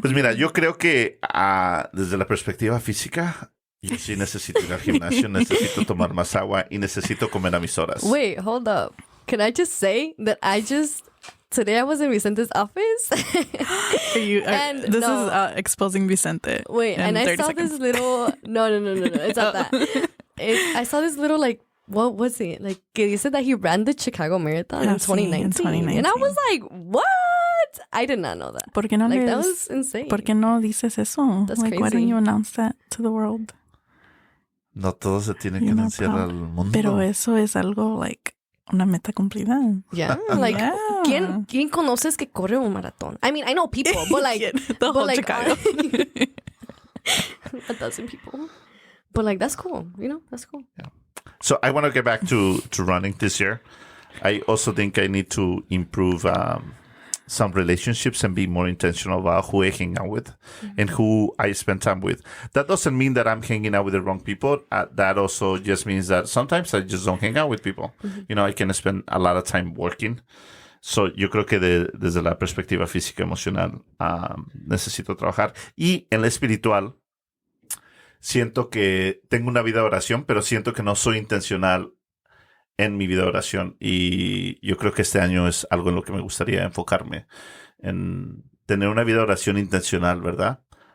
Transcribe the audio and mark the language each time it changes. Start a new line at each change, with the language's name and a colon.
Spanish: Pues mira, yo creo que desde la perspectiva física, yo sí necesito ir al gimnasio, necesito tomar más agua y necesito comer a mis horas.
English: Wait, hold up. Can I just say that today I was in Vicente's office. And this is exposing Vicente. Wait, and I saw this little... No. It's not that. I saw this little, like, what was it? Like,
Spanish: que dice
English: that he ran the Chicago Marathon in 2019. And I was like, what? I did not know that.
Spanish: ¿Por qué no
English: that was insane.
Spanish: ¿Por qué no dices eso?
English: That's like, crazy. Why don't you announce that to the world?
Spanish: No todo se tiene que anunciar al mundo. Pero eso es algo, like, una meta cumplida.
English: Yeah, like, yeah.
Spanish: ¿Quién conoces que corre un maratón?
English: I mean, I know people, but like... the whole Chicago. 1,000 people. But like, that's cool, you know? That's cool. Yeah. So I want to get back to running this year. I also think I need to improve some relationships and be more intentional about who I hang out with and who I spend time with. That doesn't mean that I'm hanging out with the wrong people. That also just means that sometimes I just don't hang out with people. You know, I can spend a lot of time working.
Spanish: So yo creo que desde la perspectiva física, emocional, necesito trabajar. Y en la espiritual, siento que tengo una vida de oración, pero siento que no soy intencional en mi vida de oración. Y yo creo que este año es algo en lo que me gustaría enfocarme, en tener una vida de oración intencional, ¿verdad?